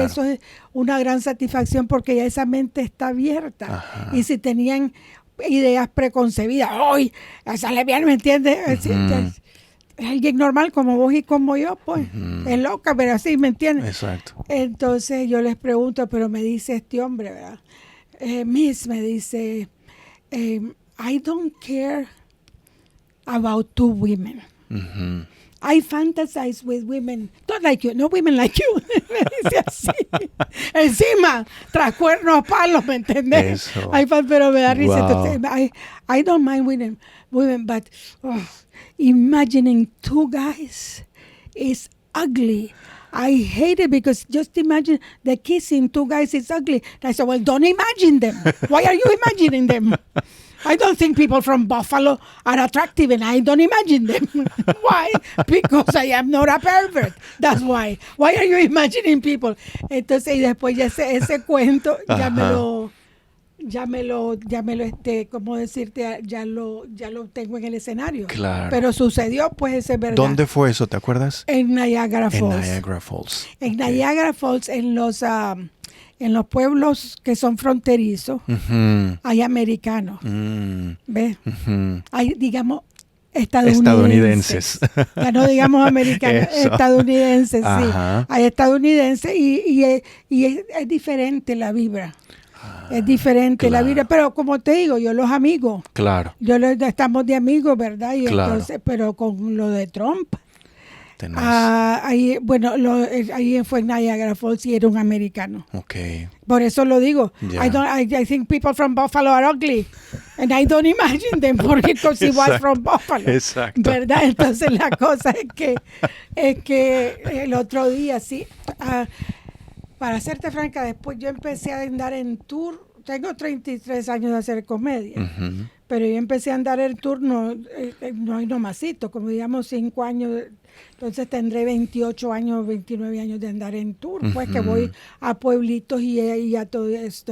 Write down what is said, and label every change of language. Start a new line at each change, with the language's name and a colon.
Spanish: Y eso es una gran satisfacción porque ya esa mente está abierta. Ajá. Y si tenían ideas preconcebidas, ¡ay! Esa lesbiana, ¿me entiendes? Alguien normal como vos y como yo, pues, es loca, pero así, ¿me entiendes? Exacto. Entonces yo les pregunto, pero me dice este hombre, ¿verdad?
English: Miss,
Spanish: me dice,
English: I don't care about two women. Ujú. I fantasize with women, not like you, no women like you.
Spanish: Me dice así. Encima, tras cuernos palos, ¿me entendés? Eso. Pero me da risa. Wow. Entonces,
English: I don't mind women, but imagining two guys is ugly. I hate it because just imagine the kissing two guys is ugly. And I said, well, don't imagine them. Why are you imagining them? I don't think people from Buffalo are attractive and I don't imagine them. Why? Because I am not a pervert. That's why. Why are you imagining people?
Spanish: Entonces, y después ya ese cuento ya me lo, ¿cómo decirte? Ya lo tengo en el escenario. Claro. Pero sucedió, pues, ese es verdad. ¿Dónde fue eso? ¿Te acuerdas? En Niagara Falls. En Niagara Falls. En Niagara Falls, en los pueblos que son fronterizos, Ujú. hay americanos. ¿Ves? Ujú. Hay, digamos, estadounidenses. Ya no digamos americanos, Eso. estadounidenses, sí. Ajá. Hay estadounidenses y es diferente la vibra. Es diferente la claro. vibra, pero como te digo, yo los amigos, Claro. estamos de amigos, ¿verdad? Y Claro. entonces, pero con lo de Trump, Tenés. ahí fue en Niagara Falls y era un americano.
English: Ok.
Spanish: Por eso lo digo.
English: Yeah. I think people from Buffalo are ugly. And I don't imagine them because he was from Buffalo.
Spanish: Exacto. ¿Verdad? Entonces la cosa es que el otro día, sí. Para serte franca, después yo empecé a andar en tour. Tengo 33 años de hacer comedia. Ujú. Pero yo empecé a andar el tour, no hay nomasito, como digamos 5 años, entonces tendré 28 años, 29 años de andar en tour, pues que voy a pueblitos y a todo esto.